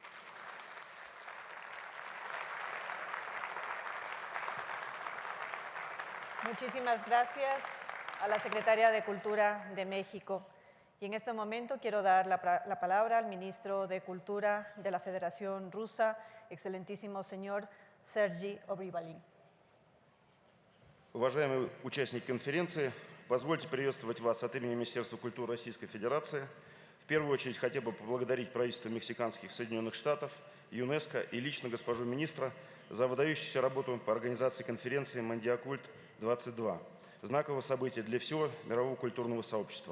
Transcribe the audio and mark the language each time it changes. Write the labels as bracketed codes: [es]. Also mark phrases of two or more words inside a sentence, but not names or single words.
[es] Muchísimas gracias a la Secretaria de Cultura de México. Y en este momento quiero dar la palabra al ministro de Cultura de la Federación Rusa, excelentísimo señor Sergei Обрывалин. [ru] Уважаемые участники конференции, позвольте приветствовать вас от имени Министерства культуры Российской Федерации. В первую очередь хотел бы поблагодарить правительство мексиканских Соединенных Штатов, ЮНЕСКО и лично госпожу министра за выдающуюся работу по организации конференции «Монdiacult-22», знакового события для всего мирового культурного сообщества.